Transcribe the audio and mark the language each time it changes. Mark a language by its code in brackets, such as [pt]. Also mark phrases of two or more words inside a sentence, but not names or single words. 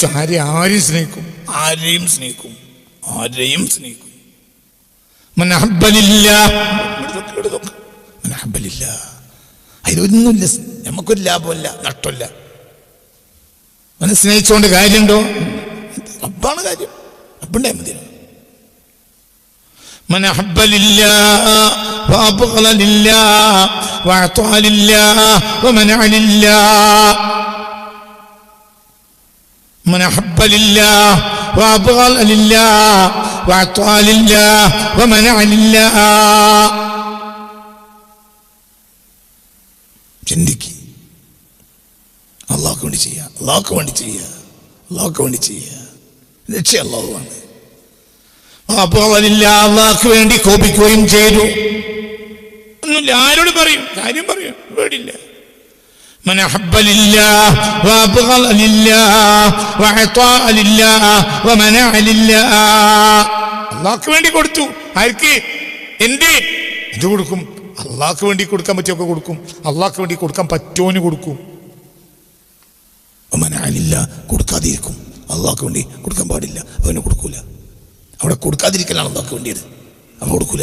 [ml] ആരെയും സ്നേഹിക്കും. മനഹബ്ബലില്ല, അതിലൊന്നുമില്ല. നമുക്കൊരു ലാഭമല്ല, നഷ്ടമല്ല. സ്നേഹിച്ചുകൊണ്ട് കാര്യമുണ്ടോ? റബ്ബാണ് കാര്യം. റബ്ബുണ്ടായ മതിയോ? [ar] من أحب لله وأبغض لله وأعطى لله ومنع لله. من أحب لله وأبغض لله وأعطى لله ومنع لله. [ml] ചിന്തിക്ക്. അള്ളാഹ്ക്ക് വേണ്ടി ചെയ്യുക, അള്ളാഹ്ക്ക് വേണ്ടി ചെയ്യുക. ലക്ഷ്യം അള്ളാഹുവാണ്. അള്ളാഹ്ക്ക് വേണ്ടി കോപിക്കുകയും ചെയ്തു. ഒന്നുമില്ല. ആരോട് പറയും? കാര്യം പറയും. പേടില്ല. [ar] من أحب لله وأبغض لله وأعطى لله ومنع لله. [ml] അള്ളാഹ്ക്ക് വേണ്ടി കൊടുത്തു. ആർക്ക്? എന്ത് കൊടുക്കും? അള്ളാഹ്ക്ക് വേണ്ടി കൊടുക്കാൻ പറ്റിയൊക്കെ കൊടുക്കും. അള്ളാഹ്ക്ക് വേണ്ടി കൊടുക്കാൻ പറ്റുമോന് കൊടുക്കും. വമനഅലില്ല, കൊടുക്കാതിരിക്കും. അള്ളാഹ്ക്ക് വേണ്ടി കൊടുക്കാൻ പാടില്ല, അവന് കൊടുക്കൂല. അവിടെ കൊടുക്കാതിരിക്കലാണ് അള്ളാഹ്ക്ക് വേണ്ടിയത്, അവൻ കൊടുക്കൂല.